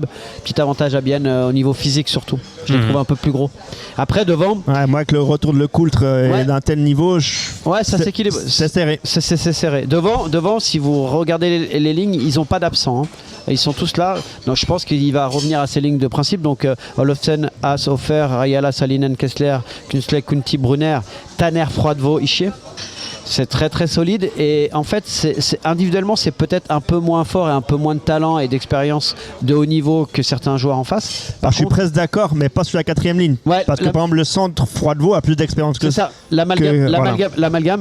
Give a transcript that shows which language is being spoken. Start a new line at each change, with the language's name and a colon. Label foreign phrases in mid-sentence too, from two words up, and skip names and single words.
French: Petit avantage à Bienne au niveau physique surtout. Je le trouve un peu plus gros. Après devant. Moi avec le retour de Lecoultre d'un tel niveau, ça s'équilibre. C'est serré. C'est serré. Devant, si vous regardez les lignes, ils n'ont pas d'absents. Ils sont tous là. Donc je pense qu'il va revenir à ses lignes de principe. Donc Olofsen, Haas, Hofer, Rayala, Salinen, Kessler, Künzle, Kunti, Brunner, Tanner, Froidevaux, Ischier. C'est très très solide et en fait individuellement c'est peut-être un peu moins fort et un peu moins de talent et d'expérience de haut niveau que certains joueurs en face. Je suis presque d'accord, mais pas sur la quatrième ligne. Parce que par exemple le centre Froidevaux a plus d'expérience que ça. L'amalgame.